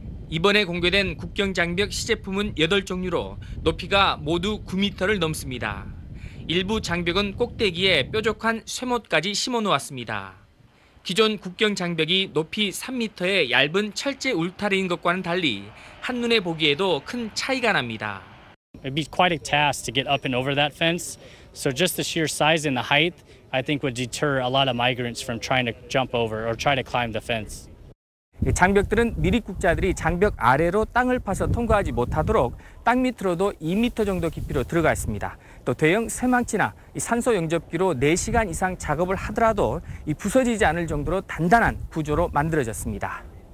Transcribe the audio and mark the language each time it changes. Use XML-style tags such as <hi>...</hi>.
<ko>이번에 공개된 국경 장벽 시제품은 8종류로 높이가 모두 9m를 넘습니다. 일부 장벽은 꼭대기에 뾰족한 쇠못까지 심어놓았습니다. 기존 국경 장벽이 높이 3m의 얇은 철제 울타리인 것과는 달리 한눈에 보기에도 큰 차이가 납니다.</ko> <en>It'd be quite a task to get up and over that fence. So just the sheer size and the height, I think would deter a lot of migrants from trying to jump over or try to climb the fence.</en> <ko>장벽들은 미립국자들이 장벽 아래로 땅을 파서 통과하지 못하도록 땅 밑으로도 2m 정도 깊이로 들어가 있습니다. 또 대형 쇠망치나 산소 용접기로 4시간 이상 작업을 하더라도 부서지지 않을 정도로 단단한 구조로 만들어졌습니다.</ko>